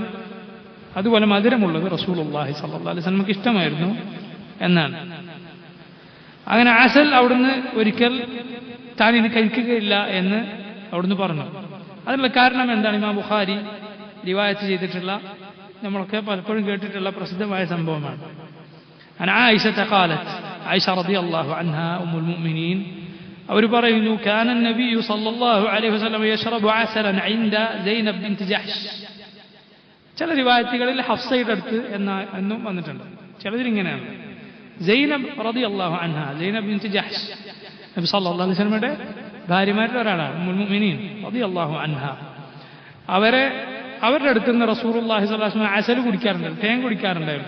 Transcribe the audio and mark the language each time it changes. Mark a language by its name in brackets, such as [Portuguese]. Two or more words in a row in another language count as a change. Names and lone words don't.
[Malayalam] അതുപോലെ മധുരമുള്ളത് [Arabic] رسول الله صلى الله عليه [Malayalam] വസല്ലമക്ക് ഇഷ്ടമായിരുന്നു എന്നാണ്. അങ്ങനെ അസൽ അവിടുന്ന് ഒരിക്കൽ താൻ ഇത് കഴിക്കുകയില്ല എന്ന് അവിടുന്ന് പറഞ്ഞു. അതിനുള്ള കാരണം എന്താണ്? ഇമാം ബുഖാരി റിവായത്ത് ചെയ്തിട്ടുള്ള, നമ്മളൊക്കെ പലപ്പോഴും കേട്ടിട്ടുള്ള പ്രസിദ്ധമായ സംഭവമാണ്. [Arabic] عن عائشة قالت, عائشة رضي الله عنها أم المؤمنين, [Malayalam] അവർ പറയുന്നു, [Arabic] كان النبي صلى الله عليه وسلم يشرب عسلا عند زينب بنت جحش. [Malayalam] ചില റിവായത്തുകളിൽ ഹഫ്സയുടെ അടുത്ത് എന്നും വന്നിട്ടുണ്ട്. ചിലതിരിങ്ങനെയാണ്, സൈനബ് [Arabic] رضي الله عنها, [Malayalam] സൈനബ് ബിൻത് ജഹ്ഷ് നബി [Arabic] صلى الله عليه [Malayalam] വസല്ലമയുടെ ഭാര്യമാരിൽ ഒരാളാണ് [Arabic] أم المؤمنين رضي الله عنها. [Malayalam] അവരുടെ അടുത്ത് നിന്ന് [Arabic] رسول الله صلى الله عليه وسلم [Malayalam] അസൽ കുടിക്കാറുണ്ടായിരുന്നു, തേൻ കുടിക്കാറുണ്ടായിരുന്നു.